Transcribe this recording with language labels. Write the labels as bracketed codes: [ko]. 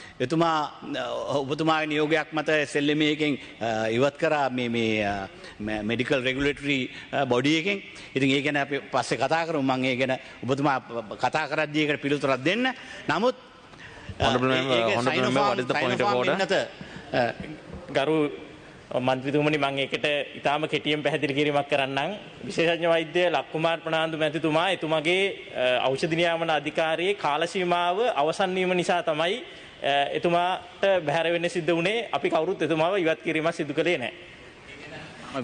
[si] එතුමා ඔබතුමාගේ නියෝගයක් මත SLMA එකෙන් ඉවත් කරා මේ මෙඩිකල් රෙගුලේටරි බොඩි එකෙන්. ඉතින් ඒ ගැන අපි පස්සේ කතා කරමු. මම ඒ ගැන ඔබතුමා කතා කරද්දී ඒකට පිළිතුරක් දෙන්න. නමුත් [en] Honorable member, what is the point of order? [si] ගරු මන්ත්‍රීතුමනි මම ඒකට ඉතාම කෙටියෙන් පැහැදිලි කිරීමක් කරන්නම්. විශේෂඥ වෛද්‍ය ලක්කුමාර් ප්‍රනාන්දු මැතිතුමා එතුමාගේ ඖෂධ නියාමන අධිකාරියේ කාල සීමාව අවසන් වීම නිසා තමයි එතුමාට බැහැර වෙන්න සිද්ධ වුණේ. අපි කවුරුත් එතුමාව ඉවත් කිරීමක් සිදු කළේ නැහැ.